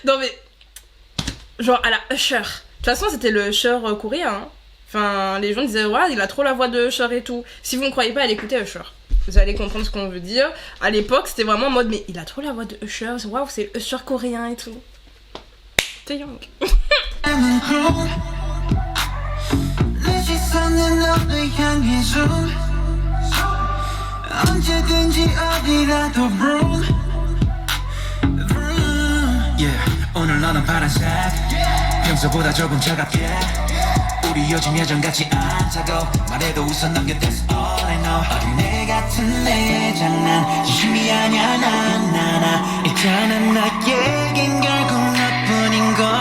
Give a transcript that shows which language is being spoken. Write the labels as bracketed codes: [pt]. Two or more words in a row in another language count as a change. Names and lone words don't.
[fr] Non, mais genre à la Usher. De toute façon, c'était le Usher coréen. Hein. Enfin, les gens disaient ouais, il a trop la voix de Usher et tout. Si vous ne croyez pas, allez écouter Usher. Vous allez comprendre ce qu'on veut dire. À l'époque, c'était vraiment en mode mais il a trop la voix de Usher. Waouh, c'est Usher coréen et tout. Taeyong. [ko] 오늘 너는 파란색 평소보다 조금 차갑게 우리 요즘 예전같지 않다고 말해도 웃어 넘겨 [en] That's all I know [ko] 어린애 같은 내 장난 진심이 아냐 나 있잖아 나에겐 결국 너뿐인걸